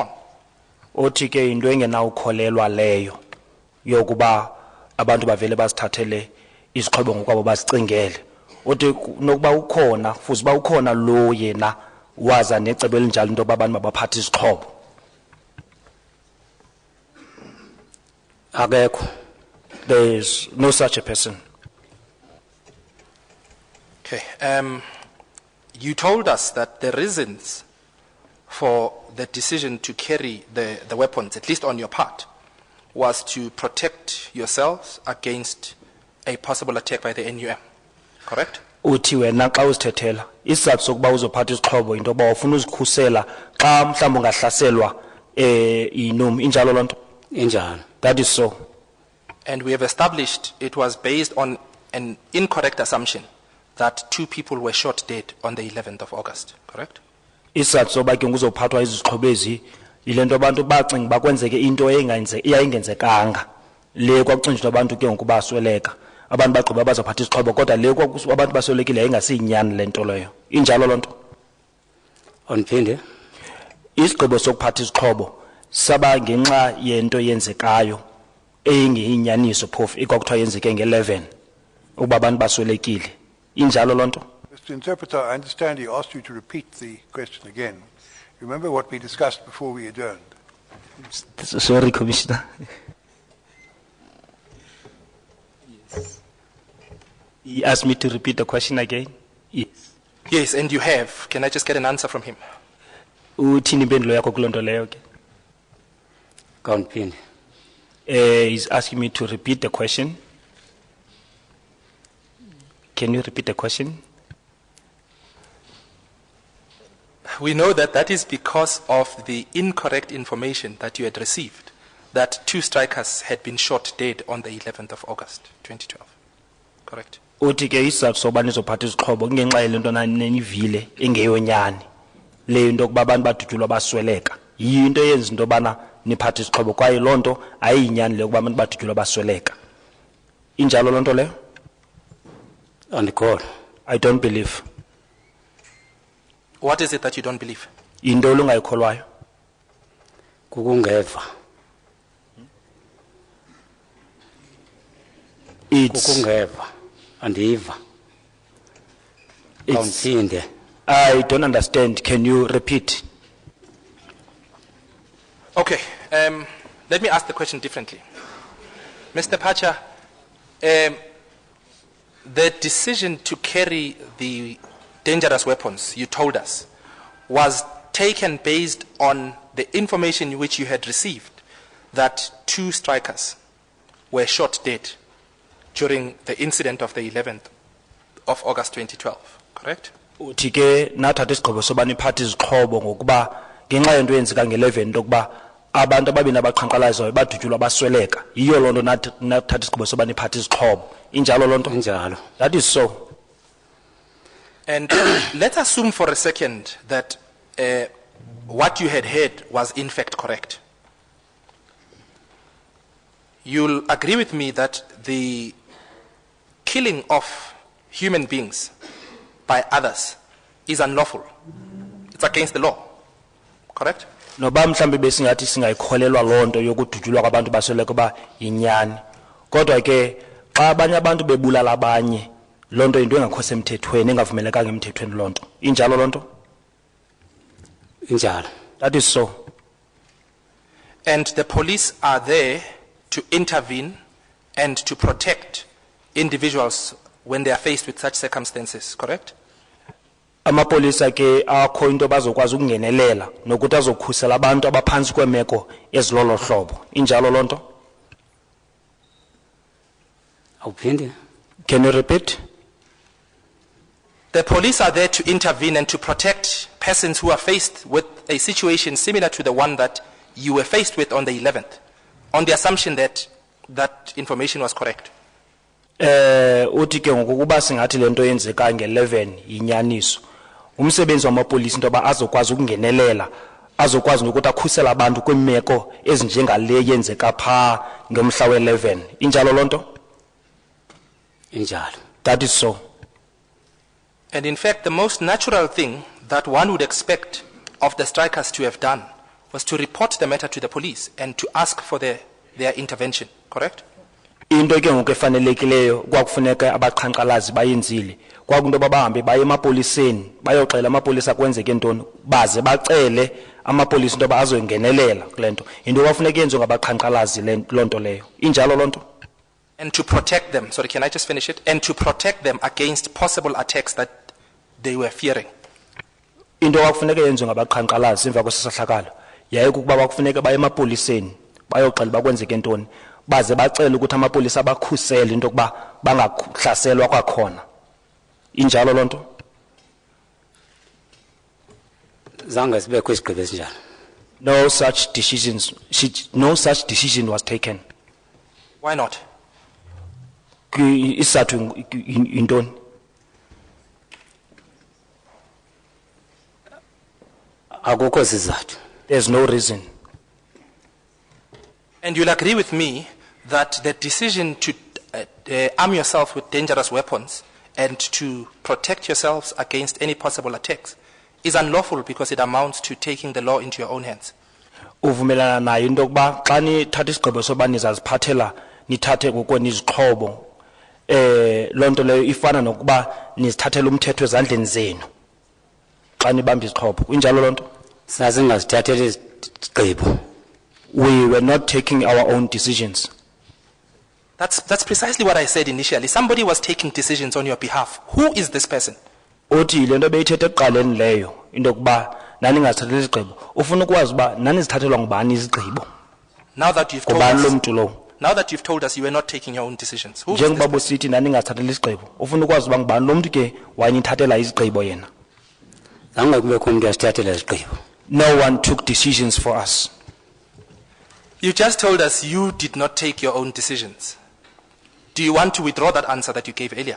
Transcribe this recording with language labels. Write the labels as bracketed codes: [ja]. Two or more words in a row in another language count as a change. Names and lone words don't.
[xh] Othi ke into engenawukholelwa leyo yokuba abantu bavele bazithathele izixhobo ngokwabo bazicingele. Othi nokuba ukhona futhi ba ukhona lo yena waza necebo elinjalo into abantu mabaphathe izixhobo. Akekho. [en] There is no such a person. Okay. You told us that the reasons for the decision to carry the weapons, at least on your part, was to protect yourselves against a possible attack by the NUM. Correct? [xh] Uthi wena xa uzithethela isizathu sokuba uzophatha izixhobo into yoba ufuna uzikhusela xa mhlawumbi ungahlaselwa iNUM injalo loo nto. Injalo. [en] That is so. And we have established it was based on an incorrect assumption that 2 people were shot dead on the 11th of August. Correct? [xh] Isizathu soba ke nguzophathwa izixhobo ezi yile nto abantu bacinga bakwenzeke into eyayingenzekanga le kwakucinjwa abantu ke ngoku basweleka abantu bagqiba bazophatha izixhobo kodwa le abantu baswelekile yayingasiyinyani le nto leyo injalo loo nto. Onphinde. Isigqibo sokuphatha izixhobo saba ngenxa yento yenzekayo eyingeyinyaniso phofu ekwakuthiwa yenzeke nge-11 ukuba abantu baswelekile injalo loo nto. [en] Mr. Interpreter, I understand he asked you to repeat the question again. Remember what we discussed before we adjourned? Sorry, Commissioner. Yes. He asked me to repeat the question again. Yes. Yes, and you have. Can I just get an answer from him? [xh] Uthini impendulo yakho kuloo nto leyo ke? Kaunphinde. [en] He's asking me to repeat the question. Can you repeat the question? We know that that is because of the incorrect information that you had received, that 2 strikers had been shot dead on the 11th of August, 2012. Correct? [xh] Uthi ke isizathu soba nizophatha izixhobo kungenxa yelento nanivile engeyonyani leyo into kuba abantu badutyulwa basweleka yinto eyenza into yobana niphathe izixhobo kwaye loo nto ayiyinyani leyo kuba abantu badutyulwa basweleka injalo loo nto leyo Andikholwa. [en] I don't believe. What is it that you don't believe? [xh] Into olungayikholwayo Kukungeva. [en] it's [xh] Kukungeva. Andiva. Awuphinde. [en] I don't understand. Can you repeat? Okay, let me ask the question differently. Mr. Phatsha, the decision to carry the dangerous weapons, you told us, was taken based on the information which you had received that 2 strikers were shot dead during the incident of the 11th of August 2012, correct? [xh] Uthi ke nathatha isigqibo soba niphathe izixhobo ngokuba ngenxa yento eyenzeka nge-11 into yokuba abantu ababini abaqhankqalazayo badutyulwa basweleka yiyo loo nto nathatha isigqibo soba niphathe izixhobo injalo loo nto Injalo. [en] that is so. And let's assume for a second that what you had heard was in fact correct. You'll agree with me that the killing of human beings by others is unlawful. It's against the law. Correct? [xh] Noba mhlambe besingathi singayikholelwa loo nto yokudutyulwa kwabantu basweleka ba yinyani kodwa ke xa abanye abantu bebulala abanye loo nto into engakho semthethweni engavumelekanga emthethweni loo nto injalo loo nto Injalo. [en] that is so. And the police are there to intervene and to protect individuals when they are faced with such circumstances, correct? [xh] Amapolisa ke akho into bazokwazi ukungenelela nokuthi azokhusela abantu abaphantsi kwemeko ezilolo hlobo injalo loo nto. Awuphinde. [en] Can you repeat? The police are there to intervene and to protect persons who are faced with a situation similar to the one that you were faced with on the 11th, on the assumption that that information was correct. [xh] Uthi ke ngokuba singathi lento yenzeka nge-11 yinyaniso umsebenzi wamapolisa into ba azokwazi ukungenelela azokwazi nokuthi akhusela abantu kwimeko ezinjengale yenzeka pha ngomhla we-11 injalo loo nto. Injalo. [en] That is so. And in fact, the most natural thing that one would expect of the strikers to have done was to report the matter to the police and to ask for their intervention, correct? [xh] Into ke ngoku efanelekileyo kwakufuneka abaqhankqalazi bayenzile kwakunto babahambe baye emapoliseni bayoxela amapolisa kwenzeke ntoni baze bacele amapolisa into bazoyingenelela kule nto into kwafuneka yenziwe ngabaqhankqalazi loo nto leyo injalo loo nto. [en] And to protect them, sorry, can I just finish it? And to protect them against possible attacks that they were fearing. [xh] Into kwakufuneka yenziwe ngabaqhankqalazi emva kwesisahlakalo yaye kukuba kwakufuneka baye emapoliseni bayoxela bakwenzeke ntoni baze bacela ukuthi amapolisa bakhusele into yokuba bangahlaselwa kwakhona injalo loo nto. Zange sibekho isigqibo esinjalo. [en] No such decision was taken. Why not? [xh] Isizathu yintoni? Akukho sizathu. [en] There's no reason. And you'll agree with me that the decision to arm yourself with dangerous weapons and to protect yourselves against any possible attacks is unlawful because it amounts to taking the law into your own hands. [xh] Uvumelana nayo into yokuba xa nithatha isigqibo soba nizaziphathela nithathe ngokweni izixhobo loo nto leyo ifana nokuba nizithathela umthetho ezandleni zenu xa nibamba izixhobo injalo loo nto. Sasingazithathela izigqibo. [en] We were not taking our own decisions. That's precisely what I said initially. Somebody was taking decisions on your behalf. Who is this person? [xh] Uthi le nto beyithethe ekuqaleni leyo into yokuba nani ngazithathela izigqibo ufuna ukwazi uba nani zithathelwa ngubani izigqibo. [en] Now that you've told [xh] Ngubani lo [en] us, [xh] mntu lo? [en] now that you've told us you were not taking your own decisions, who was [xh] Njengoba [en] this person? [xh] busithi nani ningazithathela izigqibo. Ufuna ukwazi uba ngubani lo mntu ke wayinithathela izigqibo yena. Zange kubekho umuntu asithathela izigqibo. [en] No one took decisions for us. You just told us you did not take your own decisions. Do you want to withdraw that answer that you gave earlier?